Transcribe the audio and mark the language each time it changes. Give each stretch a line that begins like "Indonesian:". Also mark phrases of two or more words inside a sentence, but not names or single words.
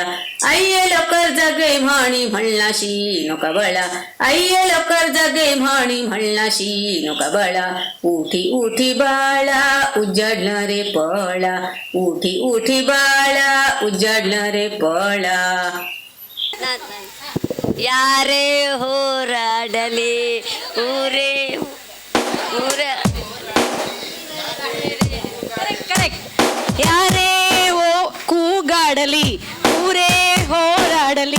Marathi: अय्ये लोकर जगे म्हणी म्हणलाशी नका बळा, अय्ये लोकर जगे म्हणी म्हणलाशी नका बळा. उठी उठी बाळा उजाडला रे पळा, उठी उठी बाळा उजाडला रे पळा.
Kannada: ಯಾರೇ ಹೋರಾಡಲಿ ಊರೇ ಊರ ಕರೆಕ್ಟ್. ಯಾರೇ ಕೂಗಾಡಲಿ ಊರೇ ಹೋರಾಡಲಿ,